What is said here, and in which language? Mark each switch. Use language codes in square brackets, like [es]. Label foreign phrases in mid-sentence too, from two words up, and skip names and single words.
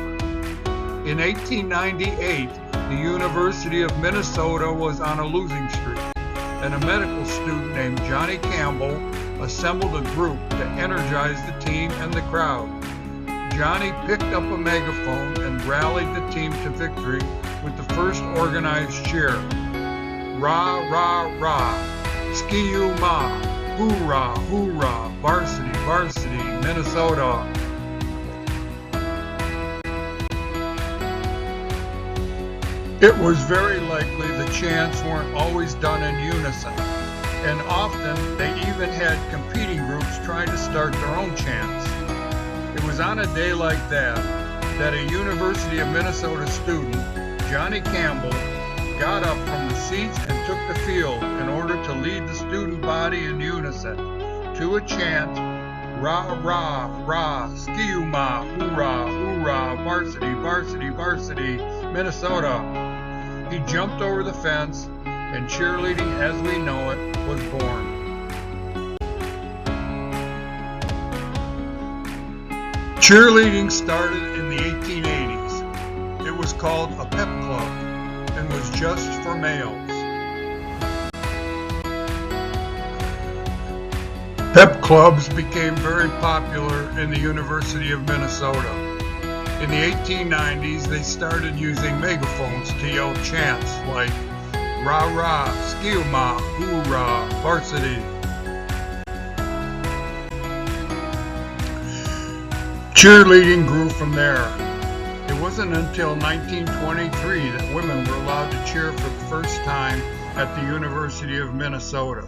[en] In 1898, the University of Minnesota was on a losing streak, and a medical student named Johnny Campbell assembled a group to energize the team and the crowd. Johnny picked up a megaphone and rallied the team to victory with the first organized cheer. Rah, rah, rah, ski-u-ma, hoorah, hoorah, varsity, varsity, Minnesota. It was very likely the chants weren't always done in unison, and often they even had competing groups trying to start their own chants. It was on a day like that a University of Minnesota student, Johnny Campbell, got up from the seats and took the field in order to lead the student body in unison to a chant, rah, rah, rah, ski-u-ma, hoorah, hoorah, varsity, varsity, varsity, Minnesota. He jumped over the fence, and cheerleading as we know it was born. Cheerleading started in the 1880s. It was called a pep club and was just for males. Pep clubs became very popular in the University of Minnesota. In the 1890s, they started using megaphones to yell chants like rah rah, ski-u-ma, hoorah, varsity. Cheerleading grew from there. It wasn't until 1923 that women were allowed to cheer for the first time at the University of Minnesota.